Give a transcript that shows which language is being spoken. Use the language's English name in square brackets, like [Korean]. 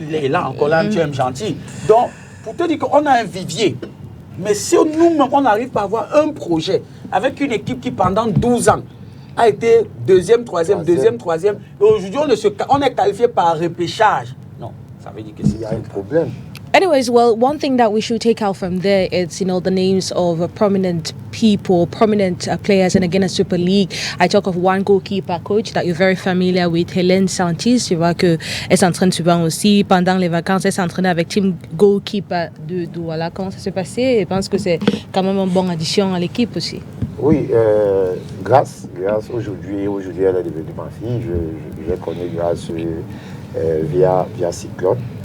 [French] Là encore, là, tu es gentil. Donc, pour te dire qu'on a un vivier, mais si nous-mêmes, on n'arrive pas à avoir un projet avec une équipe qui, pendant 12 ans, a été deuxième, troisième. Et aujourd'hui, on est qualifié par repêchage. Non, ça veut dire que il y a un problème. [English] Anyways, well, one thing that we should take out from there is, the names of prominent people, prominent players in the Guinness Super League. I talk of one goalkeeper coach that you're very familiar with, Hélène Santis. [French] Tu vois qu'elle s'entraîne souvent aussi. Pendant les vacances, elle s'entraîne avec Team Goalkeeper de Douala. Comment ça s'est passé? Je pense que c'est quand même une bonne addition à l'équipe aussi. Oui, grâce aujourd'hui, elle est devenue ma fille. Je l'ai connue grâce via Cyclone.